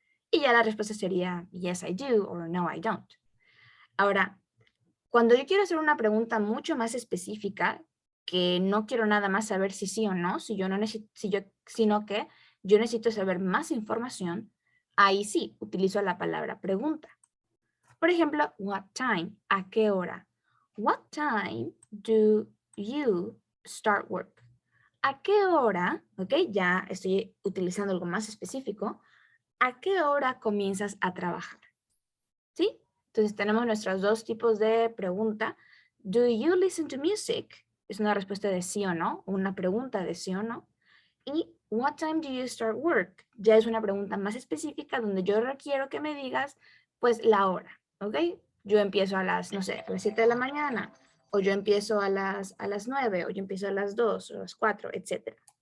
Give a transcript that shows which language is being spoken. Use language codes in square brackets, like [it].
[es] Y ya la respuesta sería [en] yes I do [es] o [en] no I don't. [es] Ahora, cuando yo quiero hacer una pregunta mucho más específica, que no quiero nada más saber si sí o no, si yo no necesito, sino que yo necesito saber más información, ahí sí utilizo la palabra pregunta. Por ejemplo, [en] what time? [es] ¿A qué hora? [en] What time do you start work? [es] ¿A qué hora? Ok, ya estoy utilizando algo más específico. ¿A qué hora comienzas a trabajar? ¿Sí? Entonces tenemos nuestros 2 tipos de pregunta. [en] Do you listen to music? [es] Es una respuesta de sí o no, una pregunta de sí o no. [en] Y what time do you start work? [es] Ya es una pregunta más específica donde yo requiero que me digas, pues, la hora, ¿ok? Yo empiezo a las, no sé, a las 7 de la mañana, o yo empiezo a las 9, o yo empiezo a las 2, o a las 4, etc.